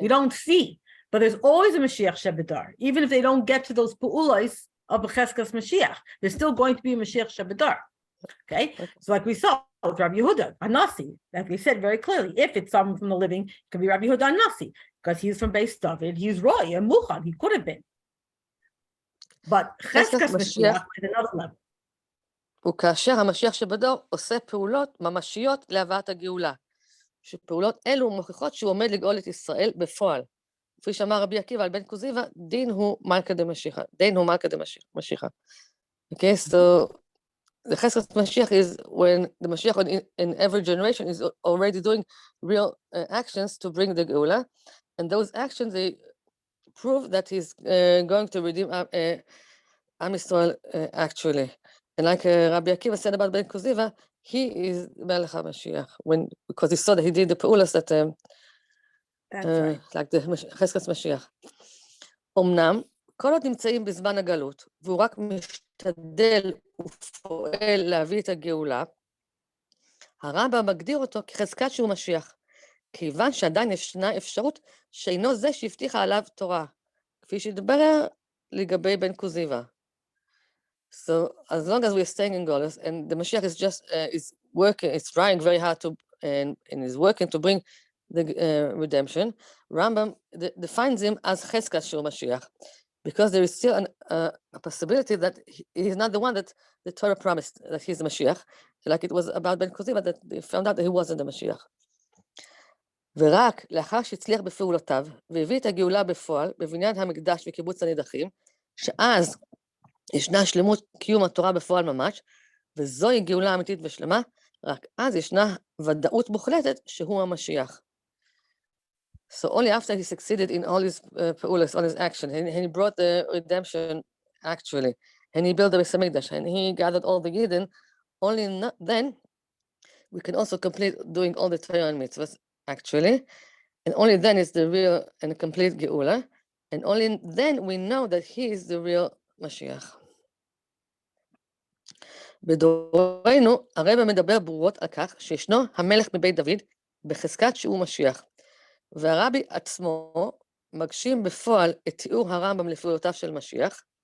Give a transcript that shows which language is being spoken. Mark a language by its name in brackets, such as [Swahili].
[English] We don't see, but there's always a Mashiach Shebedar, even if they don't get to those Pu'ulos of Chezkas Mashiach, there's still going to be a Mashiach Shebedar. Okay, so like we saw with Rabbi Yehuda Anasi, like we said very clearly, if it's someone from the living, it could be Rabbi Yehuda Anasi because he's from Beis David, he's Roy and Muchad, he could have been. But Chezkas Mashiach is another level. [Hebrew] וכאשר המשיח שבדור עושה פעולות ממשיות להבאת הגאולה, שפעולות אלו מוכיחות שהוא עומד לגאול את ישראל בפועל. כפי שאמר רבי עקיבא על בן כוזיבא, [Aramaic] דין הוא מלכא דמשיחא. [English] Okay, so the Chezkas Mashiach is when the Mashiach in every generation is already doing real actions to bring the Geula, and those actions, they prove that he's going to redeem Am Yisrael actually. And like Rabbi Akiva said about Ben Kuziva, he is Melech HaMashiach, because he saw that he did the Peulas that, Right. like the Chezkas Mashiach. [Hebrew] אמנם, כל עוד נמצאים בזמן הגלות, והוא רק משתדל ופועל להביא את הגאולה, הרמב"ם מגדיר אותו כחזקת שהוא משיח, כיוון שעדיין ישנה אפשרות שאינו זה שהבטיחה עליו תורה, כפי שדבר לגבי בן כוזיבא. [English] So as long as we're staying in Golus, and the Mashiach is just is working, is trying very hard to, and is working to bring the redemption, Rambam defines him as Chezkas Shur Mashiach, because there is still a possibility that he is not the one that the Torah promised that he's the Mashiach, like it was about Ben Kuziba that they found out that he wasn't the Mashiach. [Hebrew] ורק לאחר שהצליח בפעולותיו, והביא את הגאולה בפועל, בבניין המקדש וקיבוץ הנידחים, שאז ישנה שלמות קיום התורה בפועל ממש, וזוהי גאולה אמיתית ושלמה, רק אז ישנה ודאות מוחלטת שהוא המשיח. [English] So only after he succeeded in all his פעולות, all his action, and he brought the redemption actually, and he built the Beis Hamikdash, and he gathered all the Yidden, only then we can also complete doing all the Torah and mitzvahs actually, and only then is the real and complete Geula, and only then we know that he is the real Mashiach. [Hebrew] בדורנו, הרב מדבר ברורות על כך שישנו המלך מבית דוד בחזקת שהוא משיח, והרבי עצמו מגשים בפועל את תיאור הרמב"ם לפעולותיו של משיח.